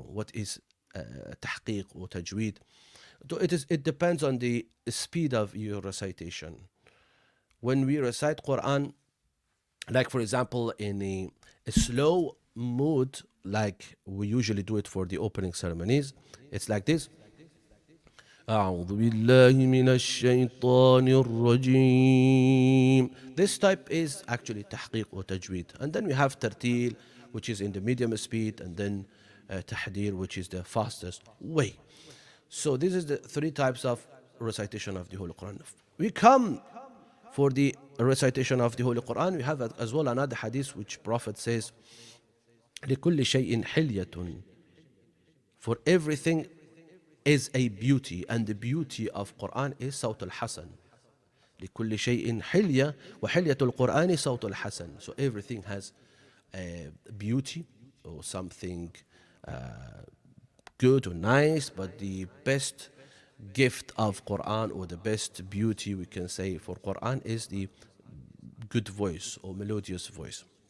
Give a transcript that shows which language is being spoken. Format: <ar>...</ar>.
<en>What is tahqiq or tajweed? It depends on the speed of your recitation. When we recite Quran, like for example, in a slow mood, like we usually do it for the opening ceremonies, it's like this.</en> <ar>أعوذ بالله من الشيطان الرجيم.</ar> <en>This type is actually tahqiq or tajweed. And then we have tartil, which is in the medium speed, and then tahdir, which is the fastest way. So this is the three types of recitation of the Holy Quran. We come for the recitation of the Holy Quran. We have as well another hadith which Prophet says,</en> <ar>لكل شيء حلية.</ar> <en>For everything is a beauty, and the beauty of Quran is</en> <ar>صوت الحسن. لكل شيء حلية وحلية القرآن صوت الحسن.</ar> <en>So everything has a beauty or something good or nice, but the best gift of Quran, or the best beauty we can say for Quran, is the good voice or melodious voice.</en>